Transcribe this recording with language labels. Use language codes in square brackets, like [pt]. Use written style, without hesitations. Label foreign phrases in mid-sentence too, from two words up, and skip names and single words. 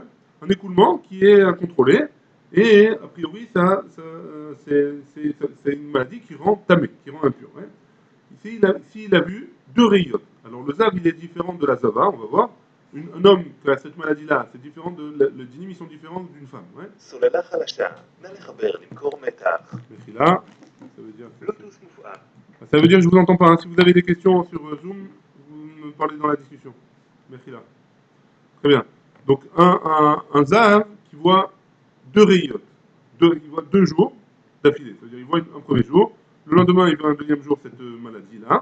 [fr] Un écoulement qui est incontrôlé. Et a priori, c'est une maladie qui rend tamé, qui rend impur. Ouais. Ici, il a vu deux rayons. Alors le Zav, il est différent de la Zava, on va voir. Un homme qui a cette maladie-là, c'est différent le dinim, ils sont différents d'une femme. Ouais. [he] סוללה חלשה, נא לחבר למקור מתח. [fr] Mais là, ça veut dire que [he] בלוטוס מופעל. [fr] ça veut dire que je vous entends pas. Hein. Si vous avez des questions sur Zoom, vous me parlez dans la discussion. Merci là. Très bien. Donc un Zav qui voit deux rayons. Il voit 2 jours d'affilée. C'est-à-dire il voit un premier jour, le lendemain il voit un deuxième jour cette maladie-là.